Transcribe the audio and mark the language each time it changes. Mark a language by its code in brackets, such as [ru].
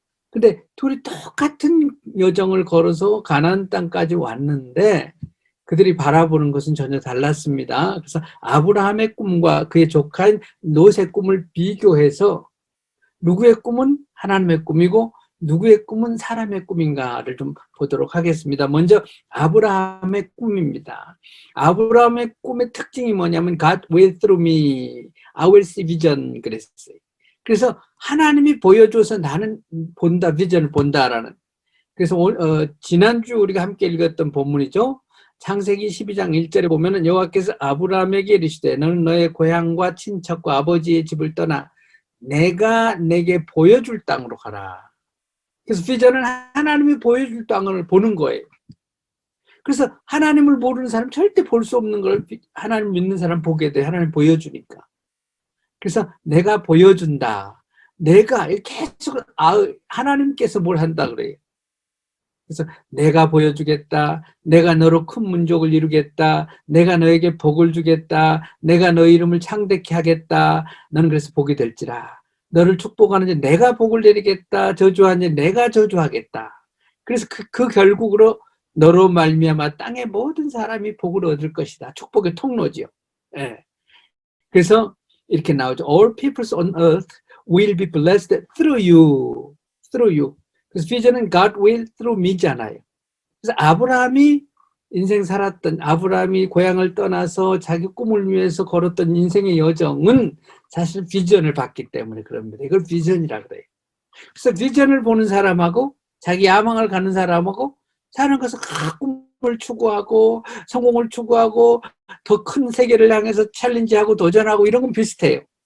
[ko] 근데 둘이 똑같은 여정을 걸어서 가나안 땅까지 왔는데 그들이 바라보는 것은 전혀 달랐습니다. 그래서 아브라함의 꿈과 그의 조카인 롯의 꿈을 비교해서 누구의 꿈은 하나님의 꿈이고 누구의 꿈은 사람의 꿈인가를 좀 보도록 하겠습니다. 먼저 아브라함의 꿈입니다. 아브라함의 꿈의 특징이 뭐냐면 [en] God will through me, I will see vision [ko] 그랬어요. 그래서 하나님이 보여줘서 나는 본다, 비전을 본다라는. 그래서 지난주 우리가 함께 읽었던 본문이죠. 창세기 12장 1절에 보면은 여호와께서 아브라함에게 이르시되 너는 너의 고향과 친척과 아버지의 집을 떠나 내가 내게 보여줄 땅으로 가라. 그래서 비전은 하나님이 보여줄 땅을 보는 거예요. 그래서 하나님을 모르는 사람 절대 볼 수 없는 걸 하나님 믿는 사람 보게 돼. 하나님 보여주니까. 그래서 내가 보여준다. 내가 계속 하나님께서 뭘 한다 그래요. 그래서 내가 보여주겠다. 내가 너로 큰 민족을 이루겠다. 내가 너에게 복을 주겠다. 내가 너 이름을 창대케 하겠다. 너는 그래서 복이 될지라. 너를 축복하는 자 내가 복을 내리겠다. 저주하는 자 내가 저주하겠다. 그래서 그 결국으로 너로 말미암아 땅의 모든 사람이 복을 얻을 것이다. 축복의 통로지요. 예. 그래서 이렇게 나오죠. [en] All peoples on earth will be blessed through you. through you. [ko] 그래서 비전은 [en] God will through me [ko] 잖아요. 그래서 아브라함이 인생 살았던, 아브라함이 고향을 떠나서 자기 꿈을 위해서 걸었던 인생의 여정은 사실 비전을 봤기 때문에 그럽니다. 이걸 비전이라 그래요. 그래서 비전을 보는 사람하고 자기 야망을 갖는 사람하고 사는 것은 꿈을 추구하고 성공을 추구하고 더 큰 세계를 향해서 챌린지하고 도전하고 이런 건 비슷해요.